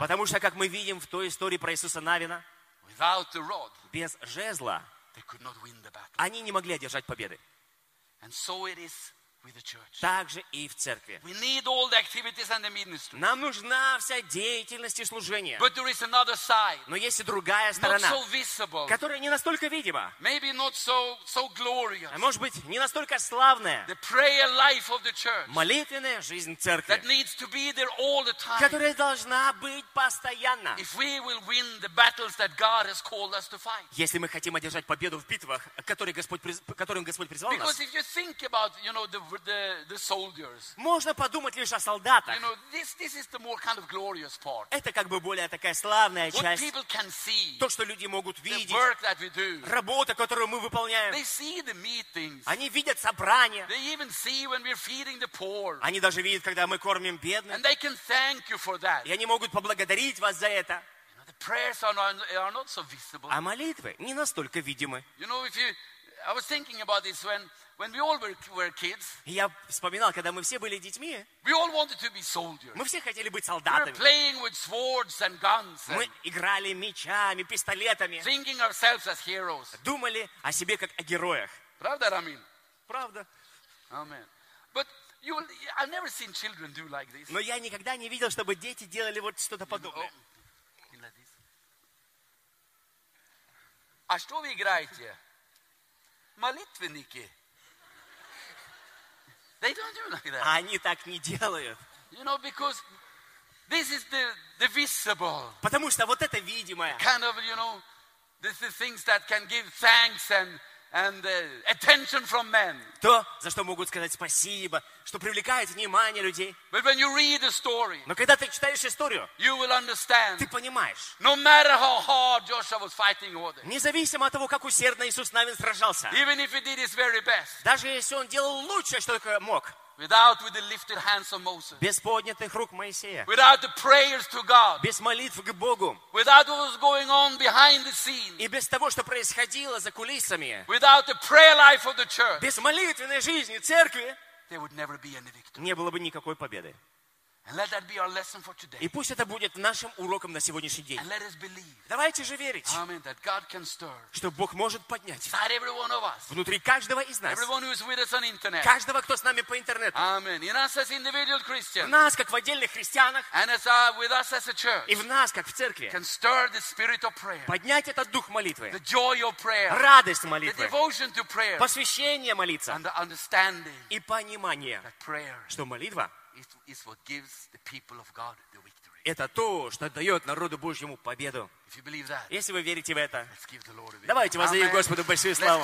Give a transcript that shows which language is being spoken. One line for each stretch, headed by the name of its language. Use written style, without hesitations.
Russian: Потому что, как мы видим в той истории про Иисуса Навина.
English: Without the rod.
Russian: Без жезла.
English: They could not win the battle.
Russian: Они не могли одержать победы.
English: And so it is with the church.
Russian: Также и в церкви.
English: We need all the activities and the ministry.
Russian: Нам нужна вся деятельность и служение.
English: But there is another side.
Russian: Но есть и другая сторона,
English: not so visible,
Russian: которая не настолько видима.
English: Maybe not so glorious.
Russian: А может быть, не настолько славная.
English: The prayer life of the church.
Russian: Молитвенная жизнь церкви.
English: That needs to be there all the time.
Russian: Которая должна быть постоянно.
English: If we will win the battles that God has called us to fight.
Russian: Если мы хотим одержать победу в битвах, которым Господь призвал нас.
English: Because if you think about, you know, the soldiers.
Russian: Можно подумать лишь о солдатах.
English: You know, this is the more kind of glorious part.
Russian: Это как бы более такая славная
English: what
Russian: часть.
English: People can see,
Russian: то, что люди могут видеть.
English: The work that we do.
Russian: Работа, которую мы выполняем.
English: They see the meetings.
Russian: Они видят собрания.
English: They even see when we're feeding the poor.
Russian: Они даже видят, когда мы кормим бедных.
English: And they can thank you for that.
Russian: И они могут поблагодарить вас за это.
English: You know, the prayers are not so visible.
Russian: А молитвы не настолько видимы.
English: You know, I was thinking about this when we all were kids.
Russian: Я вспоминал, когда мы все были детьми.
English: We all wanted to be soldiers.
Russian: Мы все хотели быть солдатами.
English: We were playing with swords and guns.
Russian: Мы играли мечами, пистолетами.
English: Thinking ourselves as heroes.
Russian: Думали о себе как о героях. Правда, Рамин? Правда.
English: Amen. But I've never seen children do like this.
Russian: Но я никогда не видел, чтобы дети делали вот что-то подобное. А что вы играете? Молитвенники.
English: They don't do like that.
Russian: Они так не делают.
English: You know, because this is the visible.
Russian: Потому что вот это видимое.
English: Kind of, you know, this is things that can give thanks and attention from men.
Russian: То, за что могут сказать спасибо, что привлекает внимание людей.
English: But when you read the story,
Russian: но когда ты читаешь историю,
English: you will understand.
Russian: Ты понимаешь.
English: No matter how hard Joshua was fighting with it.
Russian: Независимо от того, как усердно Иисус Навин сражался.
English: Even if he did his very best.
Russian: Даже если он делал лучшее, что только мог.
English: Without with the lifted hands of Moses.
Russian: Без поднятых рук Моисея.
English: Without the prayers to God.
Russian: Без молитв к Богу.
English: Without what was going on behind the scenes.
Russian: И без того, что происходило за кулисами.
English: Without the prayer life of the church.
Russian: Без молитвенной жизни церкви.
English: There would never be any victory.
Russian: Не было бы никакой победы.
English: Let that be our lesson for today.
Russian: И пусть это будет нашим уроком на сегодняшний день.
English: And let us believe.
Russian: Давайте же верить.
English: Amen. That God can stir.
Russian: Что Бог может поднять.
English: Inside every one of us.
Russian: Внутри каждого из нас.
English: Everyone who is with us on internet.
Russian: Каждого, кто с нами по интернету.
English: Amen. In us as individual Christians.
Russian: В нас как в отдельных христианах.
English: And as with us as a church.
Russian: И в нас как в церкви.
English: Can stir the spirit of prayer.
Russian: Поднять этот дух молитвы.
English: The joy of prayer.
Russian: Радость молитвы.
English: The devotion to prayer.
Russian: Посвящение молиться.
English: And the understanding.
Russian: И понимание.
English: That prayer.
Russian: Что молитва.
English: Is what gives the people of God the victory.
Russian: Это то, что дает народу Божьему победу.
English: If you believe that,
Russian: если вы верите в это,
English: let's give the Lord a
Russian: давайте воздаем Господу большую славу.